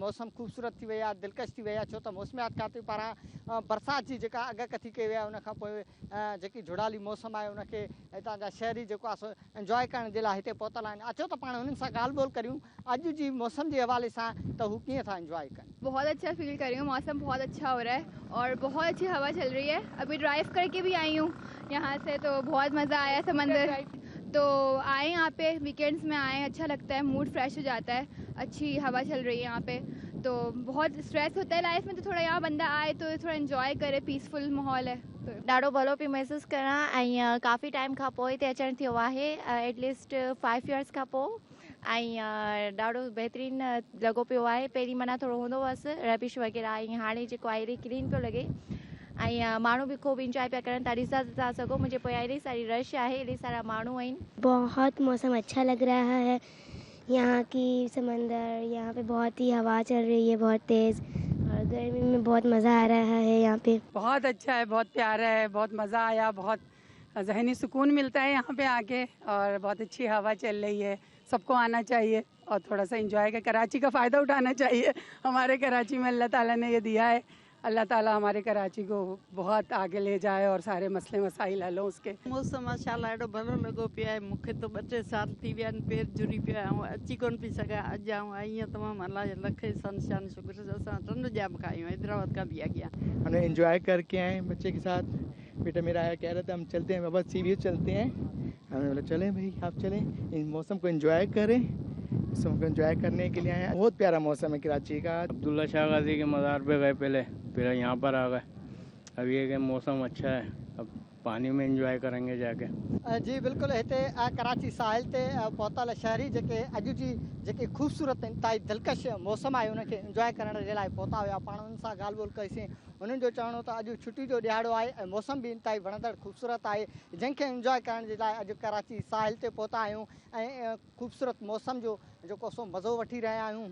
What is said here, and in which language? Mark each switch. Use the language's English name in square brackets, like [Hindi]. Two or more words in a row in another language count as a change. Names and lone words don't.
[Sindhi] मौसम ख़ूबसूरत थी वई आहे, दिलकश थी वई आहे, छो त मौसमियात खाते पारां बरसाति जी जेका अॻकथी कई वई आहे, उनखां पोइ जेकी जुड़ाली मौसम आहे उनखे हितां जा शहरी जेको आहे सो इंजॉय करण जे लाइ हिते पहुतल आहिनि। अचो त पाण हुननि सां ॻाल्हि ॿोल करियूं अॼु जी मौसम जे हवाले सां त हू कीअं था इंजॉय कनि। [Urdu] بہت اچھا فیل کر رہی ہوں، موسم بہت اچھا ہو رہا ہے اور بہت اچھی ہوا چل رہی ہے. ابھی ڈرائیو کرکے بھی آئی ہوں یہاں سے، تو بہت مزہ آیا. سمندر تو آئے یہاں پے، ویکینڈز میں آئے، اچھا لگتا ہے, [English] mood fresh [Urdu] ہو جاتا ہے. اچھی ہوا چل رہی ہے یہاں پے، تو بہت اسٹریس ہوتا ہے لائف میں، تو تھوڑا یہاں بندہ آئے تو تھوڑا انجوائے کرے، پیس فل ماحول ہے. [Sindhi] ॾाढो भलो पियो महसूस करा ऐं काफ़ी टाइम खां पोइ हिते अचणु थियो आहे, [English] at least 5 years [Sindhi] खां पोइ। ऐं ॾाढो बहितरीनु लॻो पियो आहे। पहिरीं माना थोरो हूंदो हुअसि रबिश वग़ैरह, ऐं हाणे जेको आहे एॾी क्लीन पियो लॻे ऐं माण्हू भी खूब इंजॉय पिया करनि। तव्हां ॾिसां था सघो मुंहिंजे पोयां एॾी सारी रश आहे, एॾी सारा माण्हू आहिनि। [Urdu] بہت موسم اچھا لگ رہا ہے، یہاں کی سمندر، یہاں پے بہت ہی ہوا چل رہی ہے بہت تیز، اور گرمی میں بہت مزہ آ رہا ہے. یہاں پے بہت اچھا ہے، بہت پیارا ہے، بہت مزہ آیا، بہت ذہنی سکون ملتا ہے یہاں پے آکے، اور بہت اچھی ہوا چل رہی ہے. سب کو آنا چاہیے اور تھوڑا سا انجوائے کر کراچی کا فائدہ اٹھانا چاہیے. ہمارے کراچی میں اللہ تعالیٰ نے یہ دیا ہے، اللہ تعالیٰ ہمارے کراچی کو بہت آگے لے جائے اور سارے مسلے مسائل حل ہوں اس کے. [Sindhi] मौसम माशाल्लाह एॾो भलो लॻो पियो आहे। मूंखे त 2-3 साल थी विया आहिनि, पेर जुड़ी पियो आहे ऐं अची कोन पई सघां। अॼु आऊं आई आहियां, तमामु अलाह जो लखे सनशान शुक्र से असां टन जाम खाई [Urdu] ہوں حیدرآباد کا بھی آ گیا. ہم نے اینجوائے کرکے آئے بچے کے ساتھ۔ بیٹا میرا آیا کہہ رہا تھا ہم چلتے ہیں بابا [English] sea view [Urdu] چلتے ہیں. ہم نے بولا چلیں بھائی آپ چلیں، ان موسم کو اینجوائے کریں. موسم کو اینجوائے کرنے کے لیے آئے ہیں۔ بہت پیارا موسم ہے کراچی کا. عبداللہ شاہ غازی کے مزار پے گئے پہلے، پھر یہاں پر آ گئے. اب یہ کہ موسم اچھا ہے، اب پانی میں اینجوائے کریں گے جاکے. [Sindhi] जी बिल्कुलु, हिते कराची साहिल ते पहुतल शहरी जेके अॼु जी जेकी ख़ूबसूरत इंतहाई दिलकश मौसम आहे उनखे इंजॉय करण जे लाइ पहुता हुआ। पाण उन्हनि सां ॻाल्हि ॿोल कईसीं। उन्हनि जो चवणो त अॼु छुटी जो ॾियारो आहे ऐं मौसम बि इंतहाई वणंदड़ ख़ूबसूरत आहे, जंहिंखे इंजॉय करण जे लाइ अॼु कराची साहिल ते पहुता आहियूं ऐं ख़ूबसूरत मौसम जो जेको सो मज़ो वठी रहिया आहियूं।